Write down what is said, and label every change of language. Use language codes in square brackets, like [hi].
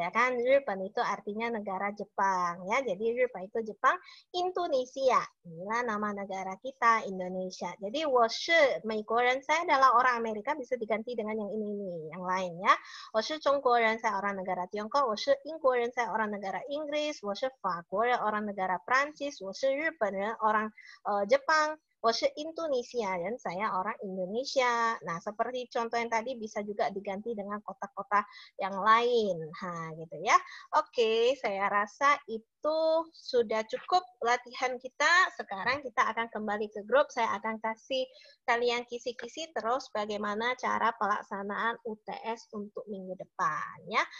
[id] Ya kan, Jepang itu artinya negara Jepang. Ya, jadi Jepang itu Jepang. Indonesia. Inilah nama negara kita, Indonesia. Jadi, [zh] 我是美国人, [id] saya adalah orang Amerika, bisa diganti dengan yang ini, yang lain ya. [zh] 我是中国人, [id] saya orang negara Tiongkok. [zh] 我是英国人, [id] saya orang negara Inggris. [zh] 我是法国人, [id] orang negara Prancis. [zh] 我是日本人, [id] orang Jepang. [zh] 我是 Indonesia, [id] dan saya orang Indonesia. Nah, seperti contoh yang tadi bisa juga diganti dengan kota-kota yang lain. Nah, gitu ya. Oke, saya rasa itu sudah cukup latihan kita. Sekarang kita akan kembali ke grup. Saya akan kasih kalian kisi-kisi terus bagaimana cara pelaksanaan UTS untuk minggu depan ya.